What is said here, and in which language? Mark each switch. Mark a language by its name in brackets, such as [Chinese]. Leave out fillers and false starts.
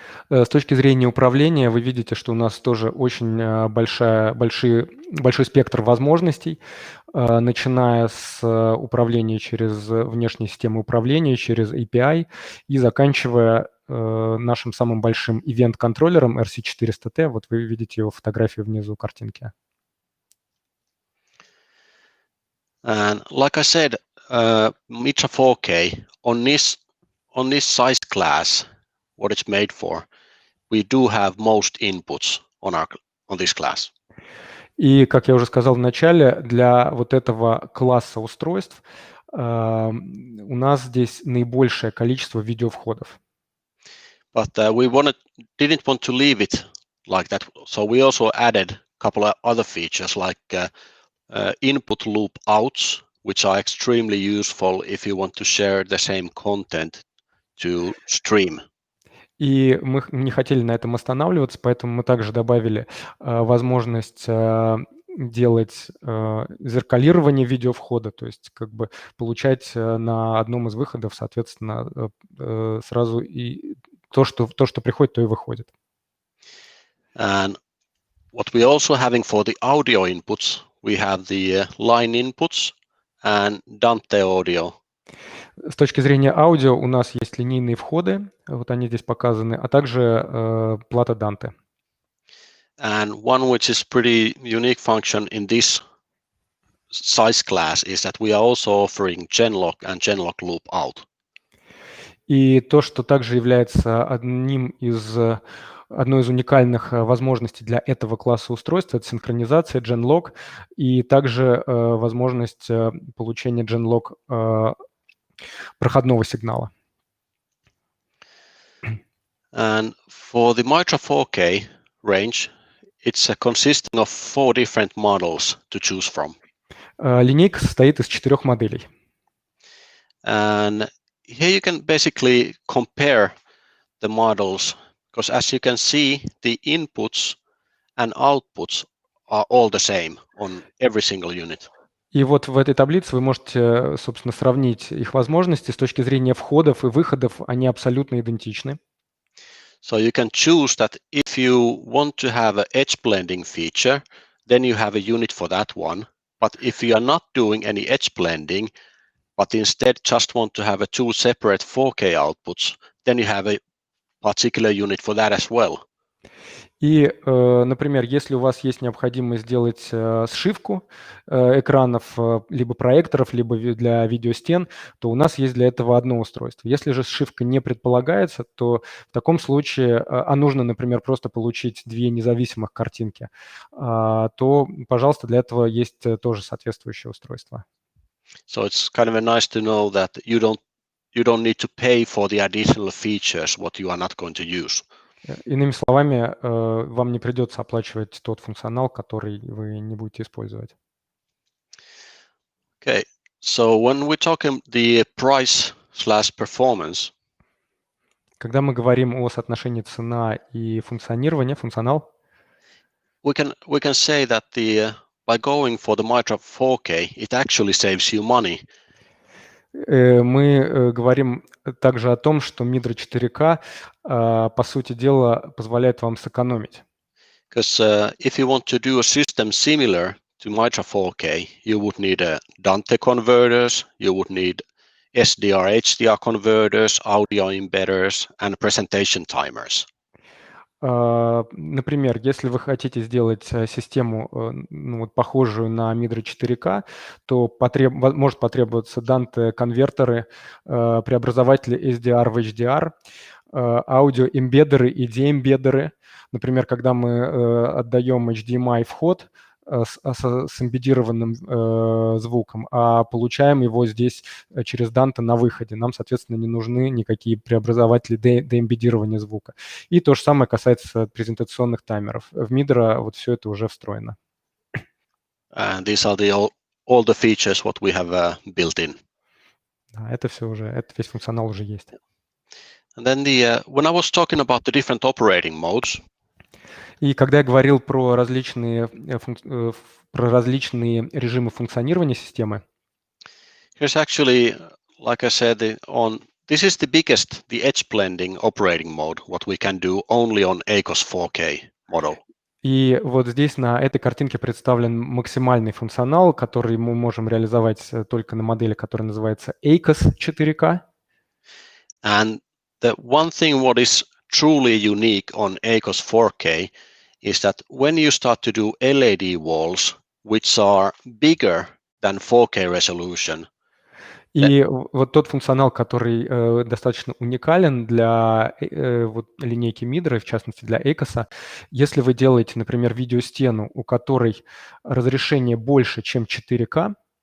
[Russian] С точки зрения управления вы видите, что у нас тоже очень большой спектр возможностей, начиная с управления через внешние системы управления, через API и заканчивая нашим самым большим ивент-контроллером RC400T. Вот вы видите его фотографию внизу картинки. [English] And like I said, Midra 4K on this size class, what it's made for, we do have most inputs on this class. [Russian] И, как я уже сказал в начале, для вот этого класса устройств у нас здесь наибольшее количество видеовходов. [English] But we didn't want to leave it like that. So we also added a couple of other features like input loop outs, which are extremely useful if you want to share the same content to stream. [Russian] И мы не хотели на этом останавливаться, поэтому мы также добавили возможность делать зеркалирование видеовхода, то есть как бы получать на одном из выходов, соответственно, сразу и то, что приходит, то и выходит. [English] And what we also having for the audio inputs, we have the line inputs and Dante audio. [Russian] С точки зрения аудио у нас есть линейные входы, вот они здесь показаны, а также плата Dante. [English] And one which is pretty unique function in this size class is that we are also offering genlock and genlock loop out. [Russian] И то, что также является одной из уникальных возможностей для этого класса устройств, это синхронизация genlock и также возможность получения genlock проходного сигнала. [English] And for the Midra 4K range, it's consisting of 4 different models to choose from. [Russian] Линейка состоит из 4 моделей. [English] And here you can basically compare the models, because as you can see, the inputs and outputs are all the same on every single unit. [Russian] И вот в этой таблице вы можете, собственно, сравнить их возможности с точки зрения входов и выходов, они абсолютно идентичны. [English] So you can choose that if you want to have an edge blending feature, then you have a unit for that one. But if you are not doing any edge blending, but instead just want to have 2 separate 4K outputs, then you have a particular unit for that as well. [Russian] И, например, если у вас есть необходимость сделать сшивку экранов либо проекторов, либо для видеостен, то у нас есть для этого одно устройство. Если же сшивка не предполагается, то в таком случае, а нужно, например, просто получить 2 независимых картинки, то, пожалуйста, для этого есть тоже соответствующее устройство. [English] So it's kind of nice to know that you don't need to pay for the additional features what you are not going to use. [Russian] Иными словами, вам не придется оплачивать тот функционал, который вы не будете использовать. [English] Okay, so when we're talking the price/performance, [Russian] Когда мы говорим о соотношении цена и функционирование, функционал, [English] we can say that by going for the Midra 4K, it actually saves you money. [Russian] мы говорим также о том, что Midra 4K, по сути дела, позволяет вам сэкономить. [English] Because if you want to do a system similar to Midra 4K, you would need Dante converters, you would need SDR, HDR converters, audio embedders, and presentation timers. [Russian] Например, если вы хотите сделать систему, похожую на Midra 4K, то может потребоваться Dante-конвертеры, преобразователи SDR в HDR, аудиоэмбеддеры и деэмбеддеры. Например, когда мы отдаем HDMI вход с эмбеддированным звуком, а получаем его здесь через Dante на выходе. Нам, соответственно, не нужны никакие преобразователи деэмбеддирования звука. И то же самое касается презентационных таймеров. В Midra вот все это уже встроено. [English] These are all the features what we have built in. [Russian] Да, это весь функционал уже есть. [English] And then when I was talking about the different operating modes, [Russian] и когда я говорил про различные режимы функционирования системы, [English] here's actually, like I said, this is the biggest, the edge blending operating mode, what we can do only on ACOS 4K model. [Russian] И вот здесь на этой картинке представлен максимальный функционал, который мы можем реализовать только на модели, которая называется ACOS 4K. [English] And the one thing what is truly unique on ACOS 4K is that when you start to do LED walls, which are bigger than 4K resolution. [Russian] И вот тот функционал, который достаточно уникален для линейки Midra, в частности для ACOS, если вы делаете, например, видеостену, у которой разрешение больше, чем 4К,